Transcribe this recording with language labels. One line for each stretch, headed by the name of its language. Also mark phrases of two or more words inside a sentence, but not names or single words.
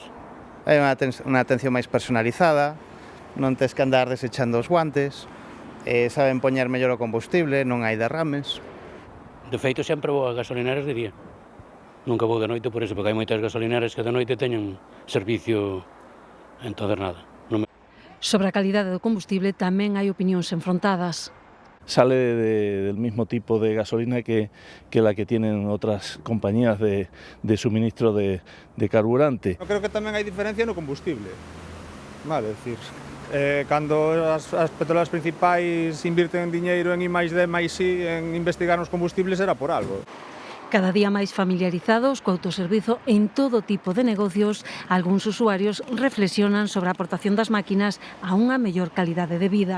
Galician: Hai unha atención máis personalizada, non tes que andar desechando os guantes, saben poñer mellor o combustible, non hai derrames. De feito, sempre vou a gasolineras de día. Nunca vou de noite por eso, porque hai moitas gasolineras que de noite teñen servicio en todas nada. Sobre a calidade do combustible tamén hai opinións enfrontadas.
Spanish: Sale del mismo tipo de gasolina que la que tienen otras compañías de suministro de carburante.
Galician: Eu creo que tamén hai diferencia no combustible. Vale, decir, cando as petroleras principais invirten diñeiro en I+D+I en investigar nos combustibles era por algo. Cada día máis familiarizados co autoservizo en todo tipo de negocios, algúns usuarios reflexionan sobre a aportación das máquinas a unha mellor calidade de vida.